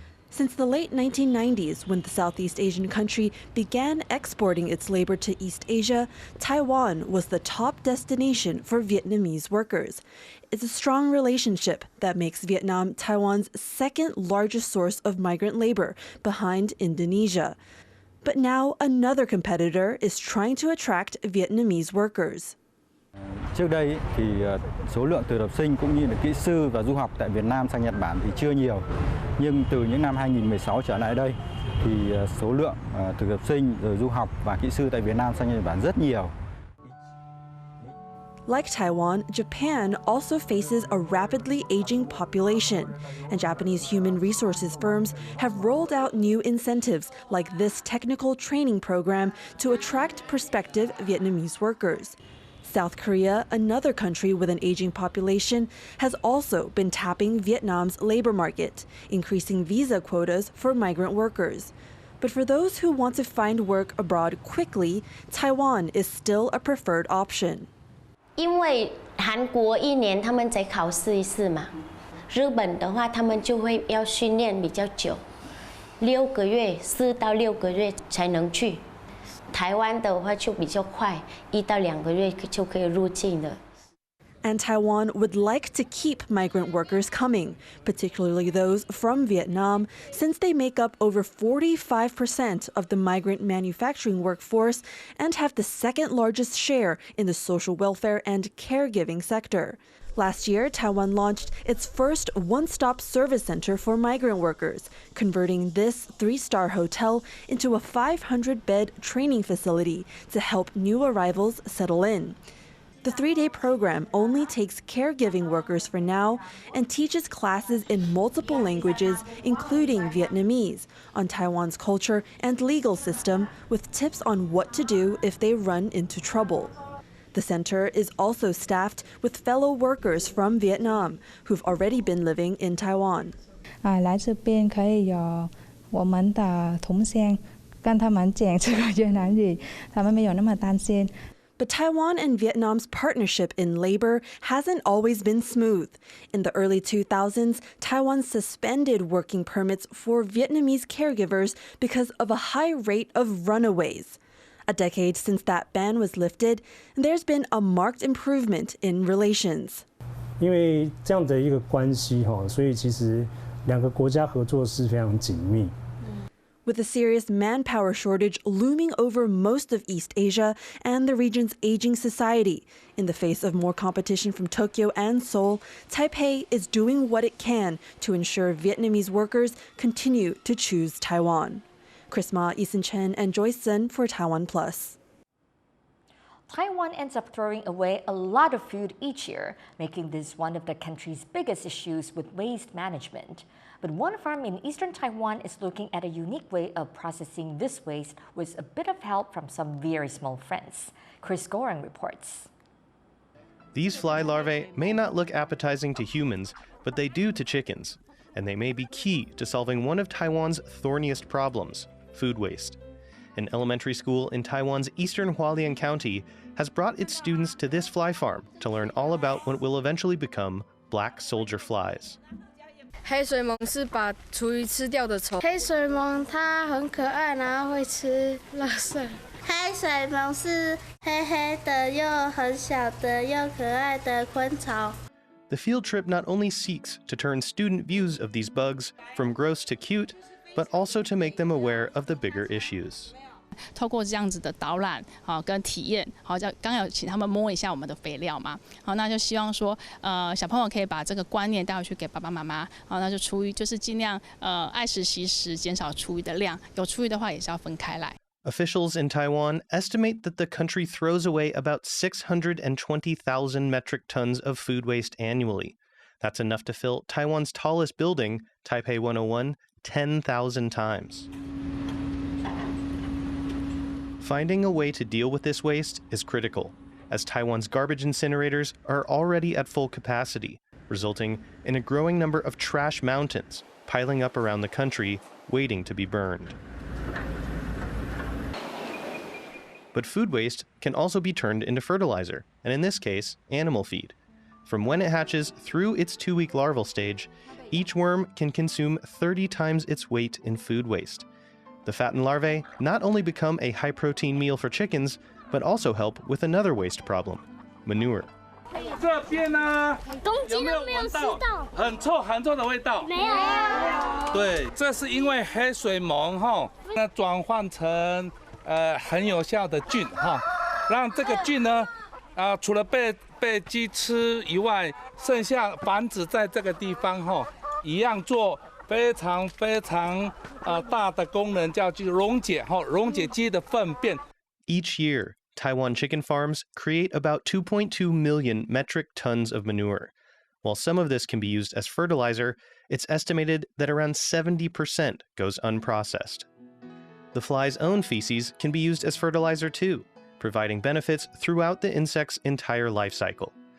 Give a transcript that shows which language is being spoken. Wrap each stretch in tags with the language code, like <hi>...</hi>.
<en>Since the late 1990s, when the Southeast Asian country began exporting its labor to East Asia, Taiwan was the top destination for Vietnamese workers. It's a strong relationship that makes Vietnam Taiwan's second largest source of migrant labor, behind Indonesia. But now another competitor is trying to attract Vietnamese workers.</en> <vi>Trước đây thì số lượng thực tập sinh cũng như là kỹ sư và du học tại Việt Nam sang Nhật Bản thì chưa nhiều. Nhưng từ những năm 2016 trở lại đây thì số lượng thực tập sinh rồi du học và kỹ sư tại Việt Nam sang Nhật Bản rất nhiều.</vi> <en>Like Taiwan, Japan also faces a rapidly aging population, and Japanese human resources firms have rolled out new incentives like this technical training program to attract prospective Vietnamese workers. South Korea, another country with an aging population, has also been tapping Vietnam's labor market, increasing visa quotas for migrant workers. But for those who want to find work abroad quickly, Taiwan is still a preferred option.</en> <zh>因为韩国1年他们才考试一次嘛，日本的话他们就会要训练比较久，6个月，4到6个月才能去。台湾的话就比较快，1到2个月就可以入境了。</zh> <en>And Taiwan would like to keep migrant workers coming, particularly those from Vietnam, since they make up over 45% of the migrant manufacturing workforce and have the second largest share in the social welfare and caregiving sector. Last year, Taiwan launched its first one-stop service center for migrant workers, converting this 3-star hotel into a 500-bed training facility to help new arrivals settle in. The 3-day program only takes caregiving workers for now and teaches classes in multiple languages, including Vietnamese, on Taiwan's culture and legal system, with tips on what to do if they run into trouble. The center is also staffed with fellow workers from Vietnam who've already been living in Taiwan.</en> <zh>来这边可以有我们的同乡跟他们讲这个越南语，他们没有那么担心。</zh> <en>But Taiwan and Vietnam's partnership in labor hasn't always been smooth. In the early 2000s, Taiwan suspended working permits for Vietnamese caregivers because of a high rate of runaways. A decade since that ban was lifted, there's been a marked improvement in relations.</en> <zh>因为这样的一个关系所以其实两个国家合作是非常紧密。</zh> <en>With a serious manpower shortage looming over most of East Asia and the region's aging society, in the face of more competition from Tokyo and Seoul, Taipei is doing what it can to ensure Vietnamese workers continue to choose Taiwan. Chris Ma, Chen, and Joyce Sun for TaiwanPlus. Taiwan ends up throwing away a lot of food each year, making this one of the country's biggest issues with waste management. But one farm in eastern Taiwan is looking at a unique way of processing this waste with a bit of help from some very small friends. Chris Gorham reports. These fly larvae may not look appetizing to humans, but they do to chickens, and they may be key to solving one of Taiwan's thorniest problems, food waste. An elementary school in Taiwan's eastern Hualien County has brought its students to this fly farm to learn all about what will eventually become black soldier flies.</en> <zh>黑水虻是把厨余吃掉的虫。黑水虻它很可爱，然后会吃垃圾。黑水虻是黑黑的又很小的又可爱的昆虫。</zh> <en>The field trip not only seeks to turn student views of these bugs from gross to cute, but also to make them aware of the bigger issues.</en> <zh>透过这样子的导览跟体验，刚有请他们摸一下我们的肥料嘛，那就希望说，小朋友可以把这个观念带回去给爸爸妈妈，那就厨余就是尽量爱惜惜食，减少厨余的量，有厨余的话也是要分开来。</zh> <en>Officials in Taiwan estimate that the country throws away about 620,000 metric tons of food waste annually. That's enough to fill Taiwan's tallest building, Taipei 101, 10,000 times. Finding a way to deal with this waste is critical, as Taiwan's garbage incinerators are already at full capacity, resulting in a growing number of trash mountains piling up around the country, waiting to be burned. But food waste can also be turned into fertilizer, and in this case, animal feed. From when it hatches through its 2-week larval stage, each worm can consume 30 times its weight in food waste. The fattened larvae not only become a high-protein meal for chickens, but also help with another waste problem: manure.</en> <zh>这边呢，有没有闻到很臭的味道？没有。对，这是因为黑水虻哈，那转换成很有效的菌哈，让这个菌呢，除了被鸡吃以外，剩下繁殖在这个地方哈，一样做非常大的功能，叫去溶解鸡的粪便。</zh> <en>Each year, Taiwan chicken farms create about 2.2 million metric tons of manure. While some of this can be used as fertilizer, it's estimated that around 70% goes unprocessed. The fly's own feces can be used as fertilizer too, providing benefits throughout the insect's entire life cycle.</en>